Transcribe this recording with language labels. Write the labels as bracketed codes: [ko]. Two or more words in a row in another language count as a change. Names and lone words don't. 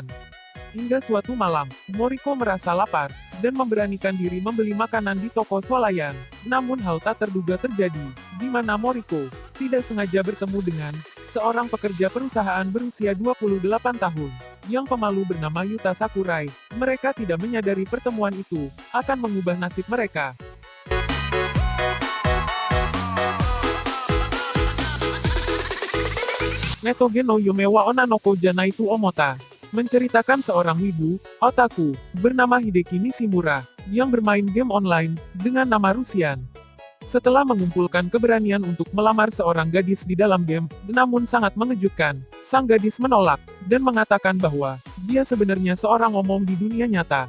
[id] Hingga suatu malam, Moriko merasa lapar, dan memberanikan diri membeli makanan di toko swalayan. Namun hal tak terduga terjadi, di mana Moriko tidak sengaja bertemu dengan seorang pekerja perusahaan berusia 28 tahun. yang pemalu bernama Yuta Sakurai. Mereka tidak menyadari pertemuan itu akan mengubah nasib mereka. Netoge no Yume wa Onna no Kouja Naitu Omota menceritakan seorang wibu, otaku, bernama Hideki Nishimura, yang bermain game online dengan nama Rusian. Setelah mengumpulkan keberanian untuk melamar seorang gadis di dalam game, namun sangat mengejutkan, sang gadis menolak, dan mengatakan bahwa dia sebenarnya seorang omong di dunia nyata.